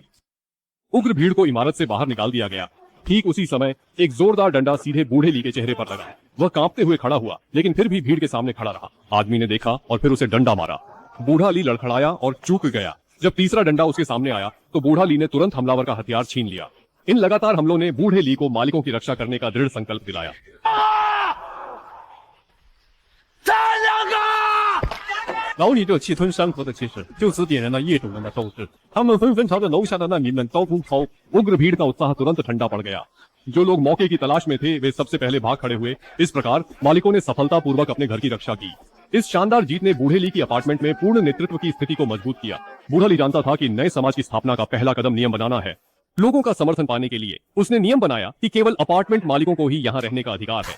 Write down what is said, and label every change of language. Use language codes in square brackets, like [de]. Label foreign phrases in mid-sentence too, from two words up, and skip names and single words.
[hi] उग्र भीड़ को इमारत से बाहर निकाल दिया गया। ठीक उसी समय एक जोरदार डंडा सीधे बूढ़े ली के चेहरे पर लगा। वह कांपते हुए खड़ा हुआ, लेकिन फिर भी भीड़ के सामने खड़ा रहा। आदमी ने देखा और फिर उसे डंडा मारा। बूढ़ा ली लड़खड़ाया और चूक गया। जब तीसरा डंडा उसके सामने आया तो बूढ़ा ली ने तुरंत हमलावर का हथियार छीन लिया। इन लगातार हमलों ने बूढ़े ली को मालिकों की रक्षा करने का दृढ़ संकल्प दिलाया। [zh] 老李这气吞山河的气势，就此点燃了业主们的斗志。他们纷纷朝着楼下的难民们刀锋抛。 [hi] उग्र भीड़ का उत्साह तुरंत ठंडा पड़ गया। जो लोग मौके की तलाश में थे वे सबसे पहले भाग खड़े हुए। इस प्रकार मालिकों ने सफलतापूर्वक अपने घर की रक्षा की। इस शानदार जीत ने बूढ़े ली की अपार्टमेंट में पूर्ण नेतृत्व की स्थिति को मजबूत किया। बूढ़ा ली जानता था कि नए समाज की स्थापना का पहला कदम नियम बनाना है। लोगों का समर्थन पाने के लिए उसने नियम बनाया कि केवल अपार्टमेंट मालिकों को ही यहाँ रहने का अधिकार है।